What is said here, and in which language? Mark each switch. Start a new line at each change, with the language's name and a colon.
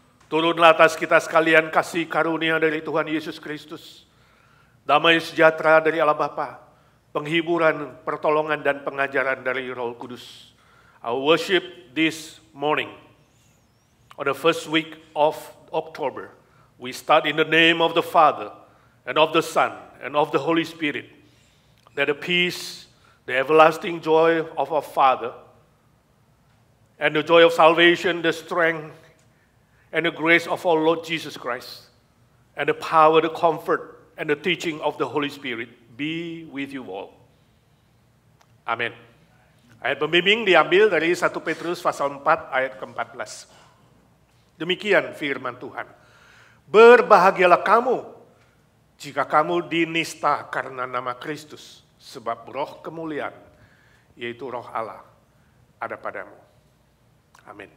Indonesian: Turunlah atas kita sekalian kasih karunia dari Tuhan Yesus Kristus, damai sejahtera dari Allah Bapa, penghiburan, pertolongan, dan pengajaran dari Roh Kudus.
English: Our worship this morning, on the first week of October, we start in the name of the Father, and of the Son, and of the Holy Spirit, that the peace, the everlasting joy of our Father, and the joy of salvation, the strength, and the grace of our Lord Jesus Christ, and the power, the comfort, and the teaching of the Holy Spirit be with you all.
Indonesian: Amin. Ayat pembimbing diambil dari 1 Petrus pasal 4 ayat ke-14. Demikian firman Tuhan. Berbahagialah kamu jika kamu dinista karena nama Kristus, sebab roh kemuliaan, yaitu roh Allah, ada padamu. Amin.